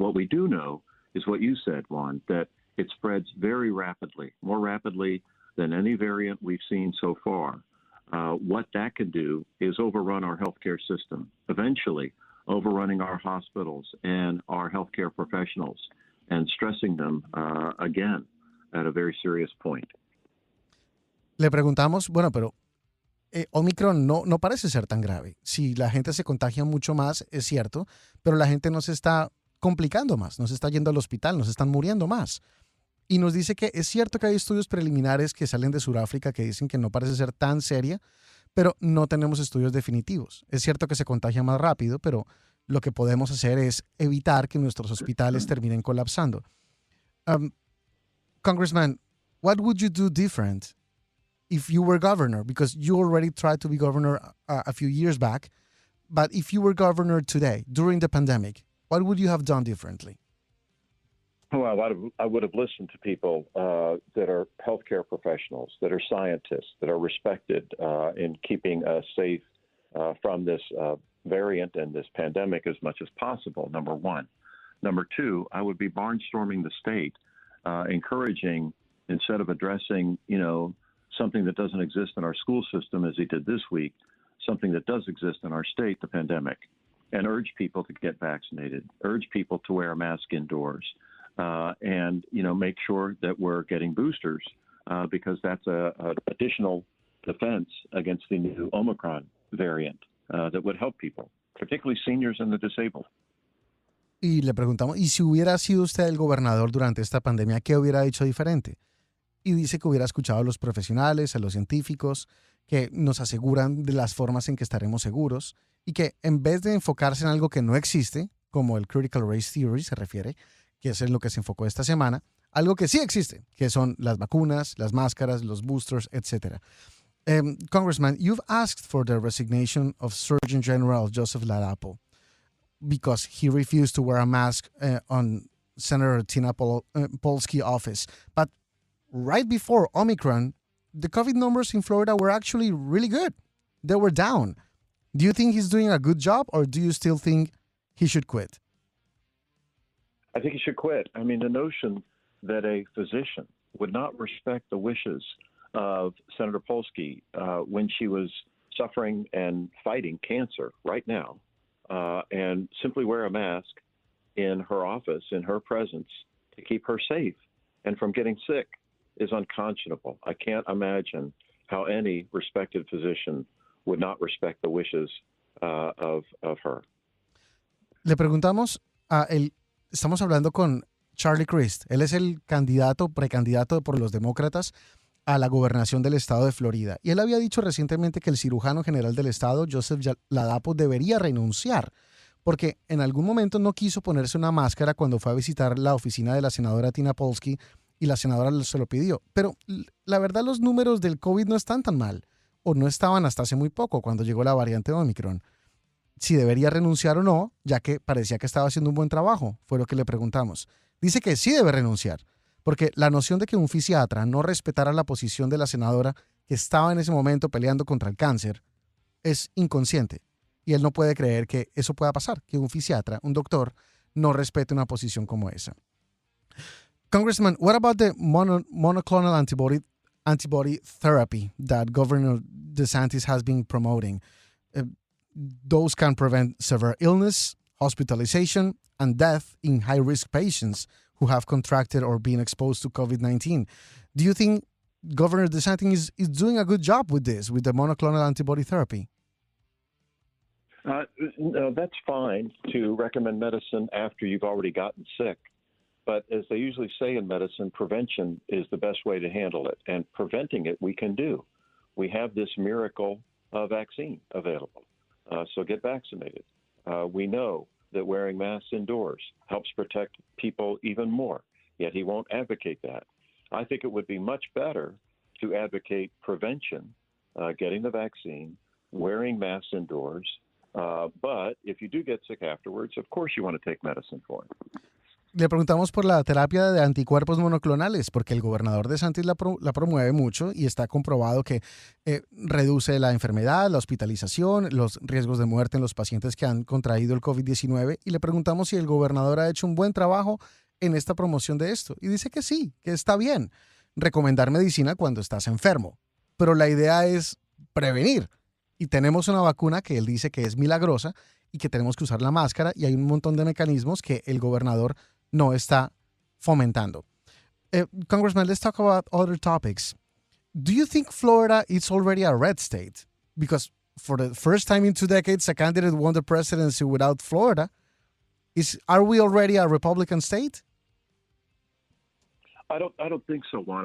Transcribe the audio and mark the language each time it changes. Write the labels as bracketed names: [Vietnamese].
[English] What we do know is what you said, Juan, that it spreads very rapidly, more rapidly than any variant we've seen so far. What that can do is overrun our healthcare system, eventually overrunning our hospitals and our healthcare professionals and stressing them again at a very serious point. [Spanish] Le preguntamos, bueno, pero Omicron no parece ser tan grave. Si la gente se contagia mucho más, es cierto, pero la gente no se está complicando más, no se está yendo al hospital, no se están muriendo más. Y nos dice que es cierto que hay estudios preliminares que salen de Sudáfrica que dicen que no parece ser tan seria, pero no tenemos estudios definitivos. Es cierto que se contagia más rápido, pero lo que podemos hacer es evitar que nuestros hospitales terminen colapsando. [English] Congressman, what would you do different if you were governor? Because you already tried to be governor a few years back, but if you were governor today, during the pandemic, what would you have done differently? Well, I would have listened to people that are healthcare professionals, that are scientists, that are respected in keeping us safe from this variant and this pandemic as much as possible, number one. Number two, I would be barnstorming the state, encouraging, instead of addressing, something that doesn't exist in our school system as he did this week, something that does exist in our state, the pandemic, and urge people to get vaccinated, urge people to wear a mask indoors, and make sure that we're getting boosters because that's a additional defense against the new Omicron variant that would help people, particularly seniors and the disabled. [Spanish] Y le preguntamos, ¿y si hubiera sido usted el gobernador durante esta pandemia, qué hubiera hecho diferente? Y dice que hubiera escuchado a los profesionales, a los científicos, que nos aseguran de las formas en que estaremos seguros y que en vez de enfocarse en algo que no existe, como el Critical Race Theory se refiere, que es en lo que se enfocó esta semana, algo que sí existe, que son las vacunas, las máscaras, los boosters, etc. [English] Congressman, you've asked for the resignation of Surgeon General Joseph Ladapo because he refused to wear a mask on Senator Tina Polsky's office. But right before Omicron, the COVID numbers in Florida were actually really good. They were down. Do you think he's doing a good job, or do you still think he should quit? I think he should quit. I mean, the notion that a physician would not respect the wishes of Senator Polsky when she was suffering and fighting cancer right now, and simply wear a mask in her office, in her presence, to keep her safe and from getting sick is unconscionable. I can't imagine how any respected physician would not respect the wishes of her. [Spanish] Le preguntamos estamos hablando con Charlie Crist. Él es el precandidato por los demócratas a la gobernación del estado de Florida. Y él había dicho recientemente que el cirujano general del estado, Joseph Ladapo, debería renunciar porque en algún momento no quiso ponerse una máscara cuando fue a visitar la oficina de la senadora Tina Polsky y la senadora se lo pidió. Pero la verdad los números del COVID no están tan mal, o no estaban hasta hace muy poco cuando llegó la variante Omicron. Si debería renunciar o no, ya que parecía que estaba haciendo un buen trabajo, fue lo que le preguntamos. Dice que sí debe renunciar, porque la noción de que un fisiatra no respetara la posición de la senadora que estaba en ese momento peleando contra el cáncer es inconsciente. Y él no puede creer que eso pueda pasar, que un fisiatra, un doctor, no respete una posición como esa. [English] Congressman, what about the monoclonal antibody therapy that Governor DeSantis has been promoting? Those can prevent severe illness, hospitalization, and death in high-risk patients who have contracted or been exposed to COVID-19. Do you think Governor DeSantis is doing a good job with this, with the monoclonal antibody therapy? No, that's fine to recommend medicine after you've already gotten sick. But as they usually say in medicine, prevention is the best way to handle it. And preventing it, we can do. We have this miracle vaccine available. So get vaccinated. We know that wearing masks indoors helps protect people even more, yet he won't advocate that. I think it would be much better to advocate prevention, getting the vaccine, wearing masks indoors. But if you do get sick afterwards, of course you want to take medicine for it. [Spanish] Le preguntamos por la terapia de anticuerpos monoclonales, porque el gobernador de Santis la promueve mucho y está comprobado que reduce la enfermedad, la hospitalización, los riesgos de muerte en los pacientes que han contraído el COVID-19. Y le preguntamos si el gobernador ha hecho un buen trabajo en esta promoción de esto. Y dice que sí, que está bien recomendar medicina cuando estás enfermo. Pero la idea es prevenir. Y tenemos una vacuna que él dice que es milagrosa y que tenemos que usar la máscara, y hay un montón de mecanismos que el gobernador no está fomentando. [English] Congressman, let's talk about other topics. Do you think Florida is already a red state? Because for the first time in 2 decades, a candidate won the presidency without Florida. Are we already a Republican state? I don't think so, Juan.